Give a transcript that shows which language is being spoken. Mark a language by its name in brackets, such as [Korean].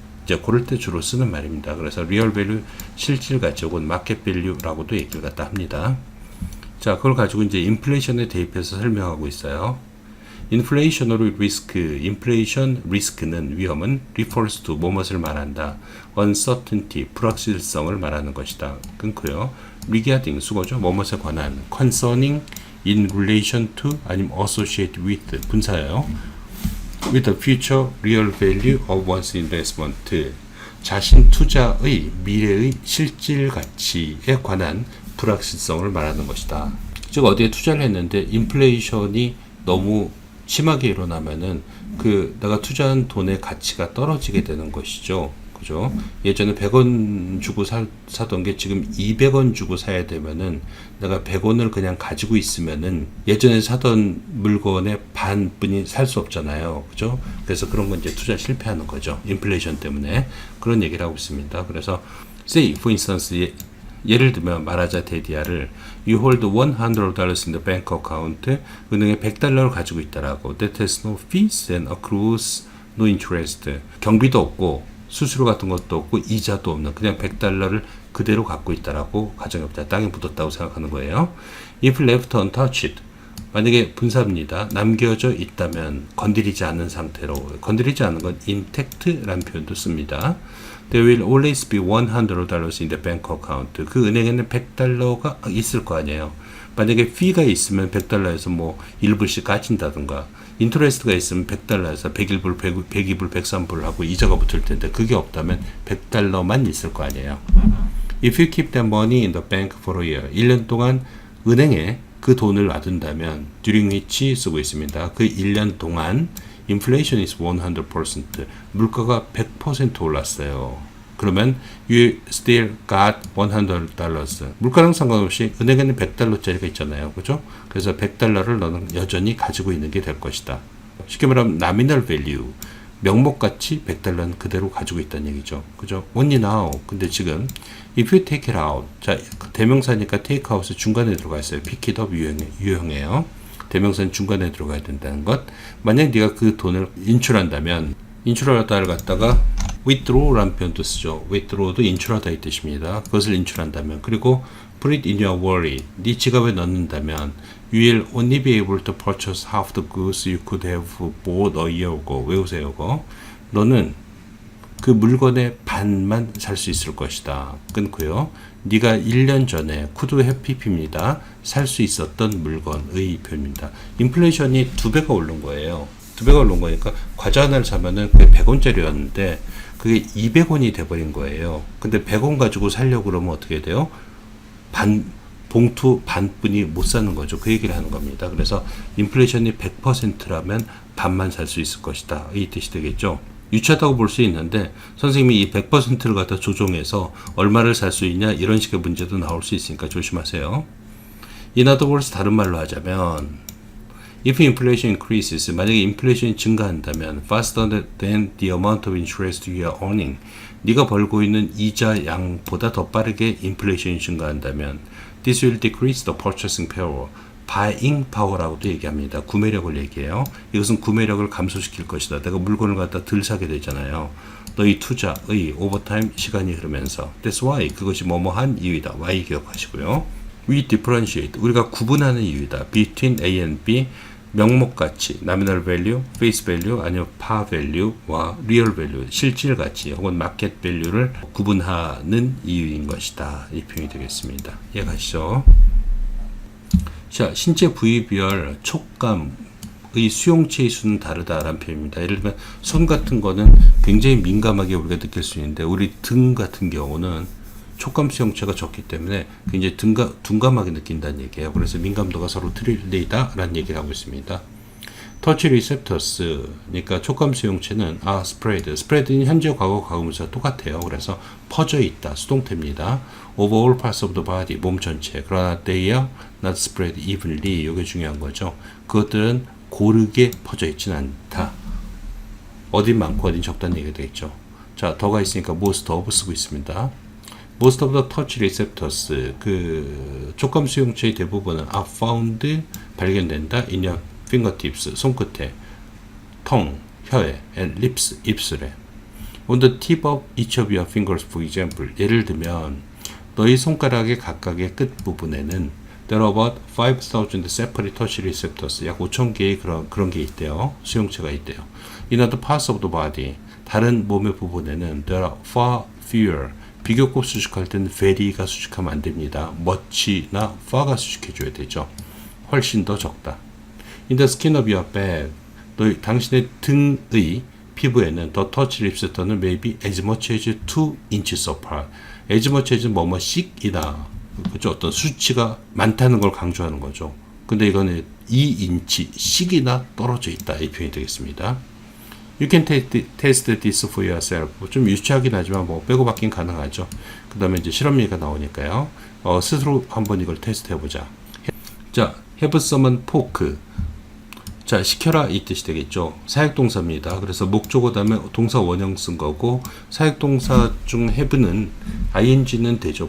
[Korean] 이제 그럴 때 주로 쓰는 말입니다. 그래서 real value 실질 가치 혹은 market value라고도 얘기를 갖다 합니다. 자, 그걸 가지고 이제 인플레이션에 대입해서 설명하고 있어요. 인플레이션으로 리스크, 인플레이션 리스크는 위험은 [English] refers to [Korean] 뭐뭇을 말한다. uncertainty, 불확실성을 말하는 것이다. 끊고요. regarding 수거죠. 뭐뭇에 관한. [English] concerning, in relation to, [Korean] 아니면 [English] associate with [Korean] 분사예요. [English] with the future real value of one's investment. [Korean] 자신 투자의 미래의 실질 가치에 관한 불확실성을 말하는 것이다. 즉 어디에 투자를 했는데 인플레이션이 너무 심하게 일어나면은 내가 투자한 돈의 가치가 떨어지게 되는 것이죠. 그죠? 예전에 100원 주고 사던 게 지금 200원 주고 사야 되면은 내가 100원을 그냥 가지고 있으면은 예전에 사던 물건의 반뿐이 살 수 없잖아요. 그죠? 그래서 그런 건 이제 투자 실패하는 거죠. 인플레이션 때문에. 그런 얘기를 하고 있습니다. 그래서 [English] say for instance [Korean] 예를 들면 말하자 데디아를 [English] You hold $100 in the bank account [Korean] 은행에 $100를 가지고 있다라고 [English] That has no fees and accrues no interest [Korean] 경비도 없고 수수료 같은 것도 없고 이자도 없는 그냥 $100를 그대로 갖고 있다라고 가정해보자. 땅에 묻었다고 생각하는 거예요. [English] If left untouched [Korean] 만약에 분사입니다. 남겨져 있다면 건드리지 않은 상태로 건드리지 않은 건 intact라는 표현도 씁니다. [English] There will always be $100 in the bank account. [Korean] 그 은행에는 $100가 있을 거 아니에요. 만약에 fee가 있으면 $100에서 뭐 1불씩 까진다든가 인터레스트가 있으면 $100에서 101불, 102불, 103불 하고 이자가 붙을 텐데 그게 없다면 $100만 있을 거 아니에요. [English] If you keep that money in the bank for a year. [Korean] 1년 동안 은행에 그 돈을 놔둔다면 [English] during which [Korean] 쓰고 있습니다. 그 1년 동안 [English] inflation is 100%. [Korean] 물가가 100% 올랐어요. 그러면 [English] you still got $100. [Korean] 물가랑 상관없이 은행에는 $100짜리가 있잖아요. 그죠? 그래서 $100를 너는 여전히 가지고 있는 게 될 것이다. 쉽게 말하면 nominal value. 명목가치 $100는 그대로 가지고 있다는 얘기죠. 그죠? [English] Only now. [Korean] 근데 지금 [English] if you take it out. [Korean] 자, 대명사니까 take out이 중간에 들어가 있어요. [English] pick it up [Korean] 유형이에요. 대명사는 중간에 들어가야 된다는 것. 만약 네가 그 돈을 인출한다면 인출하다를 갖다가 withdraw라는 표현도 쓰죠. withdraw도 인출하다 이 뜻입니다. 그것을 인출한다면 그리고 [English] put it in your wallet. [Korean] 네 지갑에 넣는다면 [English] you will only be able to purchase half the goods you could have bought a year ago. [Korean] 외우세요. 이거. 너는 그 물건의 반만 살 수 있을 것이다. 끊고요. 네가 1년 전에 could have pp입니다. 살 수 있었던 물건의 표현입니다. 인플레이션이 2배가 오른 거예요. 2배가 오른 거니까 과자 하나를 사면은 그게 100원짜리였는데 그게 200원이 돼버린 거예요. 근데 100원 가지고 살려고 그러면 어떻게 돼요? 봉투 반뿐이 못 사는 거죠. 그 얘기를 하는 겁니다. 그래서 인플레이션이 100%라면 반만 살 수 있을 것이다. 이 뜻이 되겠죠. 유치하다고 볼 수 있는데 선생님이 이 100%를 갖다 조정해서 얼마를 살 수 있냐 이런 식의 문제도 나올 수 있으니까 조심하세요. [English] In other words, [Korean] 다른 말로 하자면 [English] If inflation increases, [Korean] 만약에 인플레이션이 증가한다면 [English] faster than the amount of interest you are earning, [Korean] 네가 벌고 있는 이자 양보다 더 빠르게 인플레이션이 증가한다면 [English] this will decrease the purchasing power, buying power라고도 [Korean] 얘기합니다. 구매력을 얘기해요. 이것은 구매력을 감소시킬 것이다. 내가 물건을 갖다 덜 사게 되잖아요. 너희 투자의 오버타임 시간이 흐르면서 [English] that's why [Korean] 그것이 뭐뭐한 이유이다. Y 기억하시고요. [English] We differentiate [Korean] 우리가 구분하는 이유이다. [English] between A and B [Korean] 명목가치, nominal value, face value, 아니면 par value와 real value, 실질 가치 혹은 market value를 구분하는 이유인 것이다. 이 표현이 되겠습니다. 이해가시죠? 자, 신체 부위별 촉감의 수용체의 수는 다르다라는 표현입니다. 예를 들면 손 같은 거는 굉장히 민감하게 우리가 느낄 수 있는데 우리 등 같은 경우는 촉감 수용체가 적기 때문에 굉장히 둔감하게 느낀다는 얘기예요. 그래서 민감도가 서로 틀리다라는 얘기를 하고 있습니다. 터치 리셉터스, 그러니까 촉감 수용체는 스프레드는 현재, 과거, 과거분사 똑같아요. 그래서 퍼져 있다, 수동태입니다. [English] over all parts of the body, [Korean] 몸 전체. [English] 그러나 they are not spread evenly. [Korean] 이게 중요한 거죠. 그것들은 고르게 퍼져 있지는 않다. 어딘 많고 어딘 적다는 얘기가 되겠죠. 자, 더가 있으니까 most of 쓰고 있습니다. [English] most of the touch receptors, [Korean] 그 촉감 수용체의 대부분은 [English] are found, [Korean] 발견된다, [English] in your fingertips, [Korean] 손끝에, [English] tongue, [Korean] 혀에, [English] and lips, [Korean] 입술에. [English] on the tip of each of your fingers, for example. [Korean] 예를 들면 너희 손가락의 각각의 끝 부분에는 [English] there are about 5,000 separate touch receptors, [Korean] 약 5,000개의 그런 게 있대요. 수용체가 있대요. [English] in other parts of the body, [Korean] 다른 몸의 부분에는 [English] there are far fewer, [Korean] 비교급 수식할 때는 very가 수식하면 안 됩니다. much나 far가 수식해줘야 되죠. 훨씬 더 적다. [English] In the skin of your back, [Korean] 당신의 등의 피부에는 [English] the touch receptor는 maybe as much as 2 inches apart. [Korean] as much as 뭐뭐씩이다. 그죠? 어떤 수치가 많다는 걸 강조하는 거죠. 근데 이거는 2인치씩이나 떨어져 있다. 이 표현이 되겠습니다. [English] You can test this for yourself. [Korean] 좀 유치하긴 하지만 뭐 빼고 받긴 가능하죠. 그 다음에 이제 실험 얘기가 나오니까요. 스스로 한번 이걸 테스트 해보자. 자, [English] have someone poke. [Korean] 자, 시켜라 이 뜻이 되겠죠. 사역동사입니다. 그래서 목적어 다음에 동사 원형 쓴 거고, 사역동사 중 have는 ing는 되죠.